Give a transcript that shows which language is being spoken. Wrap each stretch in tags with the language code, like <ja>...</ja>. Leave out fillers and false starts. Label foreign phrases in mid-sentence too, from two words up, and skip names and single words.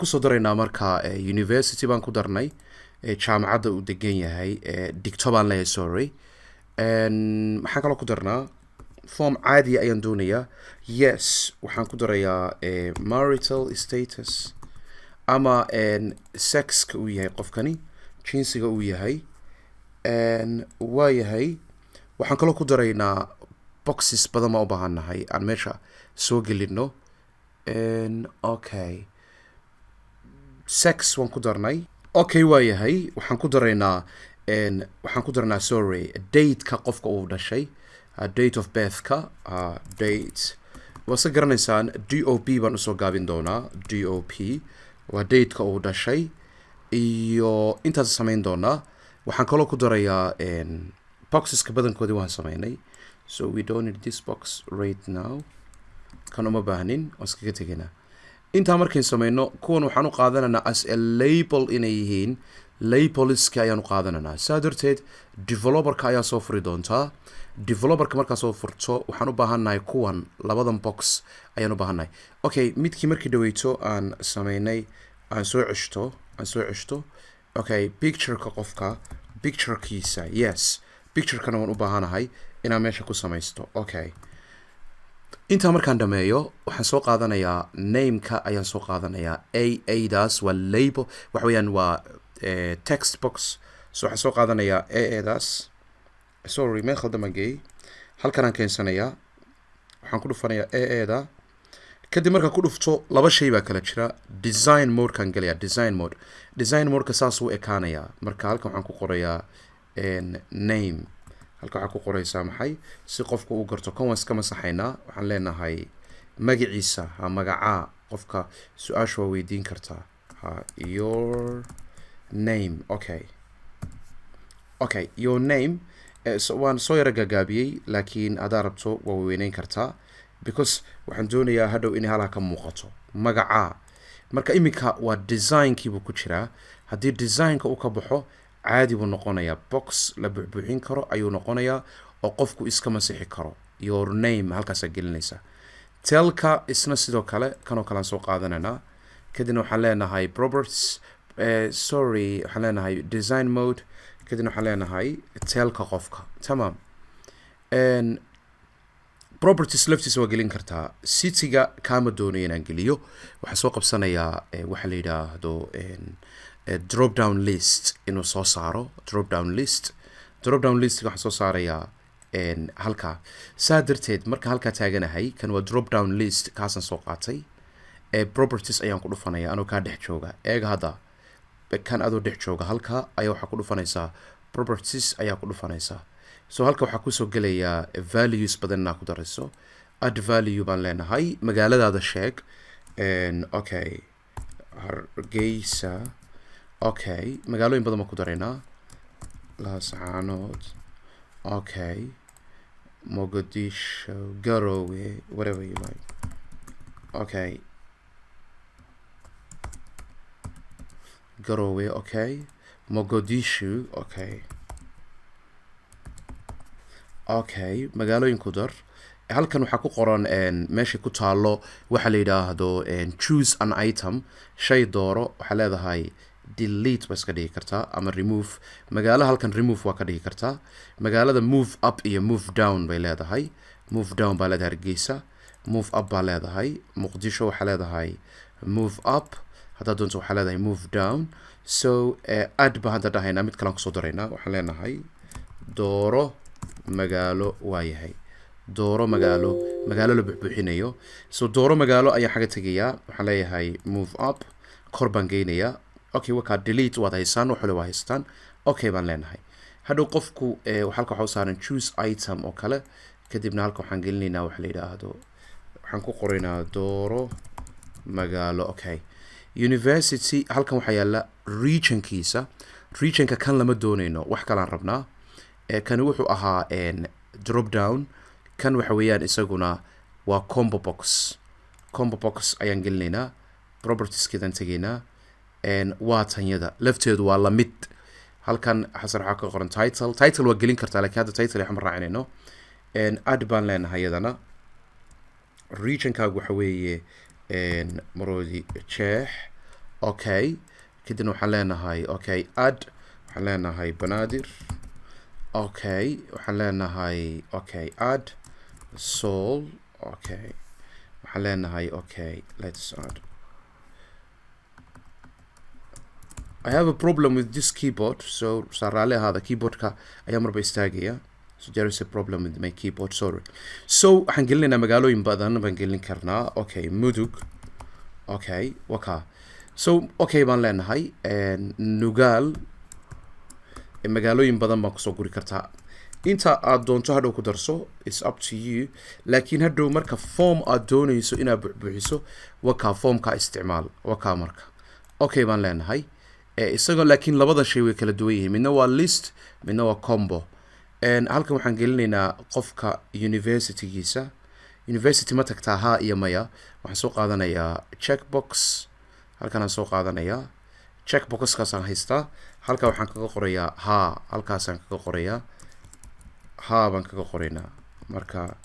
<so>kusoo daraynaa markaa university baan ku darnay jaamacadda uu degan yahay dhigto baan leeyahay maxaan kaloo ku darnaa form caadi ayaan doonayaa yes waxaan ku darayaa</so> <en>marital status</en> <so>ama sexka uu yahay qofkani jinsiga uu yahay waa yahay waxaan kaloo ku daraynaa boxes badan ma u baahanahay aan meesha soo gelino okay sex waan ku darnay okay waa yahay waxaan ku daraynaa date-ka qofka uu dhashay</so> <en>date of birth-ka</en> <so>date waase garanaysaan DOP baan usoo gaabin doonaa DOP waa date-ka uu dhashay iyo intaas samayn doonaa waxaan kaloo ku darayaa boxeska badankoodii waan samaynay</so> <en>so we don't need this box right now</en> <so>kan uma baahnin waan iskaga tegaynaa intaa markayn samayno kuwan waxaan u qaadanaynaa</so> <en>as a label</en> <so>inay yihiin labelska ayaan u qaadanaynaa saa darteed developerka ayaa soo furi doontaa developerka markaa soo furto waxaan u baahannahay kuwan labadan box ayaan u baahannahay okay midkii markii dhaweyto aan samaynay aan soo ceshto okay pictureka qofka picturekiisa yes picturekana waan u baahanahay inaan meesha ku samaysto okay intaa markaan dhameeyo waxaan soo qaadanayaa name-ka ayaan soo qaadanayaa daas waa label waxa weeyaan waa</so> <en>text box</en> <so>so waxaan soo qaadanayaa daas meel khaldamaan geeyey halkan aan keensanayaa waxaan ku dhufanayaa da kadib markaan ku dhufto laba shay baa kala jira</so> <en>design mode-kaan</en> <so>gelayaa</so> <en>design mode-ka</en> <so>saas u ekaanayaa marka halkan waxaan ku qorayaa name halka waxaa ku qoraysaa maxay si qofku uu garto kan waan iska masaxaynaa waxaan leenahay magaciisa magacaa qofka su-aasha waa weydiin kartaa</so> <en>your name okay your name</en> <so>waan soo yara gagaabiyey laakiin hadaa rabto waa weyneyn kartaa because waxaan doonayaa hadhow inay halkaa ka muuqato magacaa marka iminka waa design-kiibuu ku jiraa haddii design-ka uu ka baxo caadi buu noqonayaa box la buuxbuuxin karo ayuu noqonayaa oo qofku iska masixi karo</so> <en>your name</en> <so>halkaasaa gelinaysaa telka isna sidoo kale kanoo kalean soo qaadanaynaa kadibna waxaan leenahay</so> <en>properties sorry</en> <so>waxaan leenahay</so> <en>design mode</en> <so>kadibna waxaan leenahay telka qofka tamaam properties laftiisa waa gelin kartaa cityga kaama doonayo inaan geliyo waxaa soo qabsanayaa waxaa la yidhaahdo</so> <en>drop down list</en> <so>inuu soo saaro</so> <en>drop down</en> <so>list waxaan soo saarayaa halkaa saa darteed marka halkaa taaganahay kan waa</so> <en>drop down list</en> <so>kaasaan soo qaatay properties ayaan ku dhufanaya anoo kaa dhex jooga eega hadda kan adoo dhex jooga halkaa ayaa waxaa ku dhufanaysaa properties ayaa ku dhufanaysaa so halka waxaa kusoo gelayaa values badan inaa ku darayso</so> <en>add value</en> <so>baan leenahay magaaladaada sheeg okay Hargeysa okay magaalooyin badan baan ku daraynaa Laascaanood okay Mogadishu Garowe</so> <en>whatever you like okay</en> <so>Garowe okay Mogadishu okay okay magaalooyin ku dar halkan waxaa ku qoran meesha ku taalo waxa la yiraahdo</so> <en>choose an item</en> <so>shay dooro waxa leedahay delete bas ka dhigi kartaa ama remove magaalo halkan remove waa ka dhigi kartaa magaalada</so> <en>move up</en> <so>iyo</so> <en>move down</en> <so>bay leedahay</so> <en>move down</en> <so>baa leedahay Hargeysa</so> <en>move up</en> <so>baa leedahay Muqdisho waxa leedahay</so> <en>move up</en> <so>hadda doonto waxa leedahay</so> <en>move down so add</en> <so>ba hadda dhahayna mid kale aan kusoo daraynaa waxaan leenahay dooro magaalo waayahay dooro magaalo la buuxbuuxinayo so dooro magaalo ayaa xaga tegayaa waxaan leeyahay</so> <en>move up</en> <so>kor baan geynayaa okay wakaa delete waad haysaan waxole waa haystaan okay baan leenahay hadhow qofku halka waxaa u saaran</so> <en>choose item</en> <so>oo kale kadibna halka waxaan gelinaynaa waxa la yidhaahdo waxaan ku qoraynaa dooro magaalo okay university halkan waxaa yaala regionka kan lama doonayno wax kalaan rabnaa kan wuxuu ahaa drop down kan waxa weeyaan isaguna waa</so> <en>combo box</en> <so>ayaan gelinaynaa propertieskeedaan tegaynaa waa tanyada lafteedu waa la mid halkan xasan waxaa ka qoran title waa gelin kartaa laakiin hadda title waxaan raacinayno add baan leenahay iyadana regionkaagu waxa weeye Maroodi Jeex okay kadibna waxaan leenahay</so> <en>okay add</en> <so>waxaan leenahay Banaadir okay waxaan leenahay</so> <en>okay add</en> <so>Soul okay waxaan leenahay</so> <en>okay let's add I have a problem with this keyboard</en> <so>so saaraale ahaada keyboardka ayaa marba istaagaya</so> <en>so there is a problem with my keyboard sorry so</en> <so>waxaan gelinaynaa magaalooyin badan baan gelin karnaa okay Mudug okay wakaa</so> <en>so okay</en> <so>baan leenahay Nugaal magaalooyin badan baan kusoo guri kartaa inta aad doonto hadhow ku darso</so> <en>it's up to you</en> <so>laakiin hadhow marka form aad doonayso inaad buuxiso wakaa formka isticmaal wakaa marka okay baan leenahay isagoo laakiin labada shay way kala duwan yihiin midna waa list midna waa combo halkan waxaan gelinaynaa qofka university ma tagtaa ha iyo maya waxaan soo qaadanayaa checkbox halkan aan soo qaadanayaa checkboxkaasaan haystaa halka waxaan kaga qorayaa ha halkaasaan kaga qorayaa ha baan kaga qoraynaa marka</so>